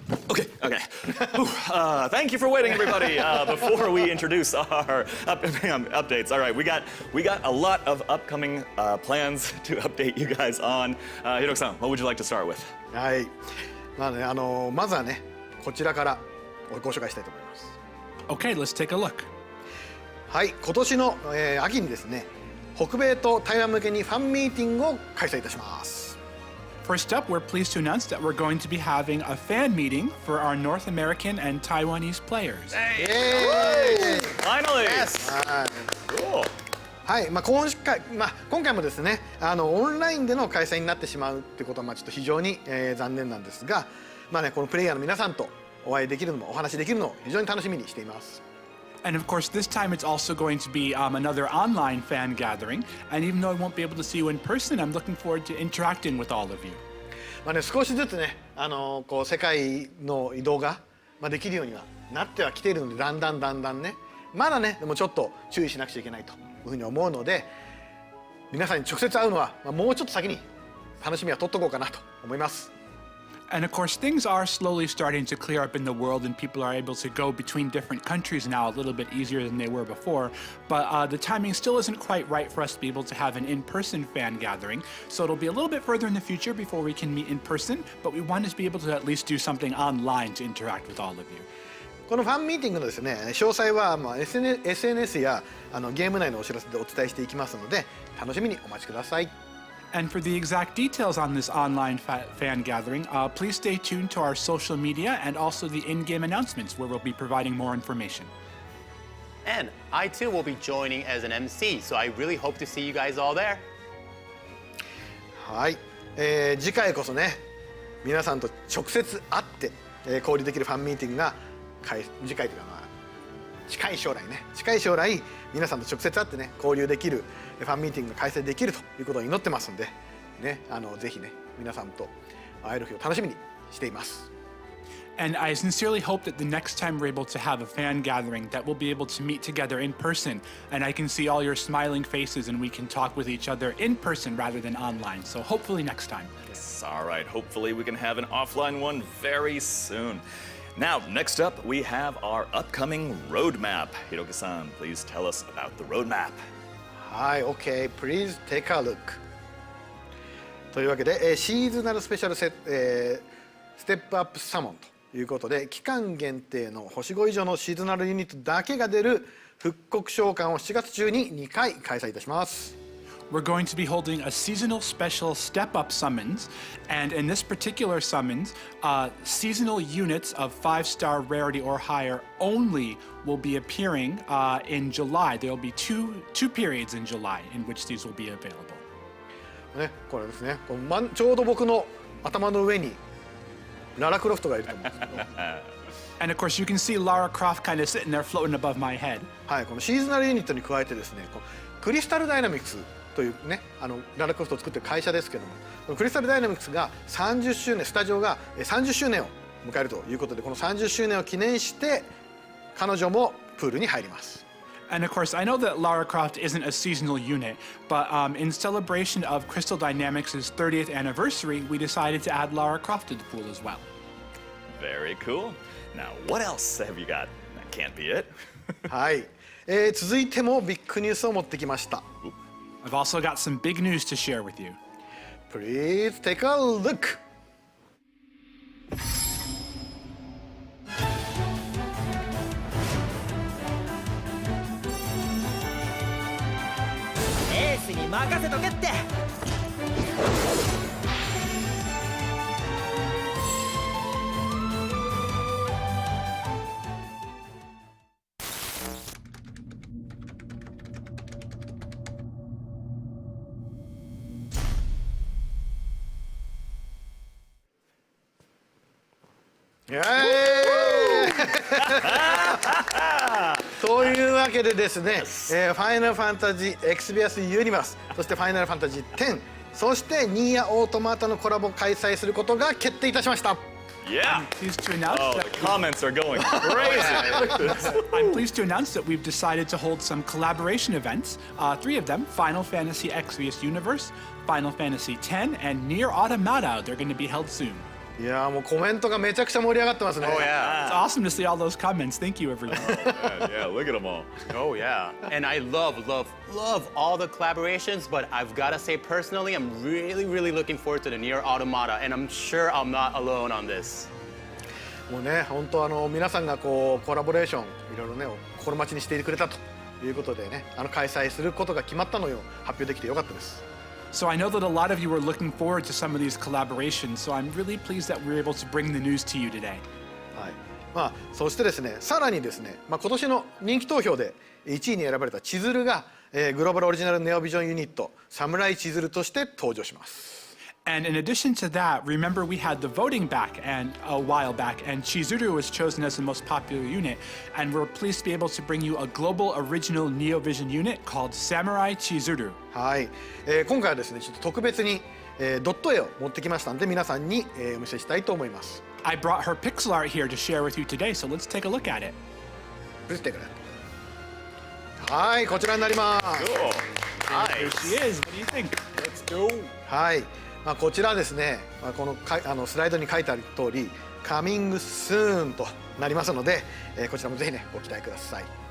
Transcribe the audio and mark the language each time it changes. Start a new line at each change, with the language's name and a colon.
English: Okay. Thank you for waiting, everybody. Before we introduce our updates, all right, we got a lot of upcoming plans to update you guys on. Hiroki-san, what would you like to start with?
Japanese: はい。まあね、まずはね、こちらからご紹介したいと思います。
English: Okay, let's take a look.
Japanese: はい、今年の、秋にですね、北米と台湾向けにファンミーティングを開催いたします。
English: First up, we're pleased to announce that we're going to be having a fan meeting for our North American and Taiwanese players. Finally! Yes. Cool.
Japanese: はい、今回もですね、オンラインでの開催になってしまうってことはちょっと非常に、残念なんですが、このプレイヤーの皆さんとお会いできるのもお話できるのを非常に楽しみにしています。
English: And of course, this time it's also going to be another online fan gathering. And even though I won't be able to see you in person, I'm looking forward to interacting with all of you.
Japanese: 少しずつね、こう世界の移動ができるようにはなってはきているので、だんだんね、まだね、でもちょっと注意しなくちゃいけないというふうに思うので、皆さんに直接会うのはもうちょっと先に楽しみは取っとこうかなと思います。
English: And of course, things are slowly starting to clear up in the world, and people are able to go between different countries now a little bit easier than they were before. But the timing still isn't quite right for us to be able to have an in-person fan gathering. So it'll be a little bit further in the future before we can meet in person. But we want to be able to at least do something online to interact with all of you.
Japanese: このファンミーティングのですね、詳細はSNS やゲーム内のお知らせでお伝えしていきますので、楽しみにお待ちください。
English: And for the exact details on this online fan gathering, please stay tuned to our social media and also the in-game announcements where we'll be providing more information. And I too will be joining as an MC, so I really hope to see you guys all there.
Japanese: はい、次回こそね、皆さんと直接会って、交流できるファンミーティングが次回というか近い将来皆さんと直接会ってね、交流できるファンミーティングが開催できるということを祈ってますんで、ね、ぜひね、皆さんと会える日を楽しみにしています。
English: And I sincerely hope that the next time we're able to have a fan gathering, that we'll be able to meet together in person, and I can see all your smiling faces and we can talk with each other in person rather than online. So hopefully next time. Yes, all right. Hopefully we can have an offline one very soon. Now, next up, we have our upcoming roadmap. Hiroki-san, please tell us about the roadmap. はい、 OK. Please take a look.
Japanese: というわけで、シーズナルスペシャルステップアップサモンということで、期間限定の星5以上のシーズナルユニットだけが出る復刻召喚を7月中に2回開催いたします。
English: We're going to be holding a seasonal special step-up summons, and in this particular summons, seasonal units of 5-star rarity or higher only will be appearing in July. There will be two periods in July in which these will be available.
Japanese: ね、これですね、ちょうど僕の頭の上にララクロフトがいると思うんですけど。
English: And of course, you can see Lara Croft kind of sitting there floating above my head.
Japanese: はい、このシーズナルユニットに加えてですね、クリスタルダイナミクスというね、ララクロフトを作ってる会社ですけども、クリスタルダイナミクスが30周年、スタジオが30周年を迎えるということで、この30周年を記念して彼女もプールに入ります。
English: And of course, I know that Lara Croft isn't a seasonal unit, but in celebration of Crystal Dynamics' 30th anniversary, we decided to add Lara Croft to the pool as well. Very cool. Now, what else have you got? That can't be it.
Japanese: はい、続いてもビッグニュースを持ってきました。
English: I've also got some big news to share with you. Please take a look.
Japanese: エースに任せとけって。というわけでですね、ファイナルファンタジーエクスビアスユニバース、そしてファイナルファンタジー10、そしてニーヤオートマタのコラボを開催することが決定いたしました。
English: Yeah. I'm pleased to announce Oh, that the comments are going crazy. I'm pleased to announce that we've decided to hold some collaboration events. 3 of them: Final Fantasy Exvius Universe, Final Fantasy X, and Nier Automata. They're going to be held soon.
Japanese: いやーもうコメントがめちゃくちゃ盛り上がってますね。
English: Oh yeah. It's awesome to see all those comments. Thank you, everyone. Yeah, look at them all. Oh yeah. And I love all the collaborations, but I've got to say personally, I'm really looking forward to the Nier Automata, and I'm sure I'm not alone on this.
Japanese: もうね本当皆さんがこうコラボレーションいろいろね心待ちにしていてくれたということでね開催することが決まったのを発表できてよかったです。
English: So I know that a lot of you are looking forward to some of these collaborations, so I'm really pleased that we're able to bring the news to you today.
Japanese: はい。そしてですねさらにですね今年の人気投票で1位に選ばれたチズルが、グローバルオリジナルネオビジョンユニットサムライチズルとして登場します。
English: And in addition to that, remember we had the voting back and a while back, and Chizuru was chosen as the most popular unit, and we're pleased to be able to bring you a global original Neovision unit called Samurai Chizuru.
Japanese: はい、今回はですねちょっと特別に、ドット絵を持ってきましたので皆さんに、お見せしたいと思います。
English: I brought her pixel art here to share with you today, so let's take a look at it.
Japanese: はいこちらになります。
English: Cool. Here she is. What do you think? Let's go.
Japanese: はい。こちらですね、このスライドに書いてある通り、Coming Soon となりますので、こちらもぜひね、ご期待ください。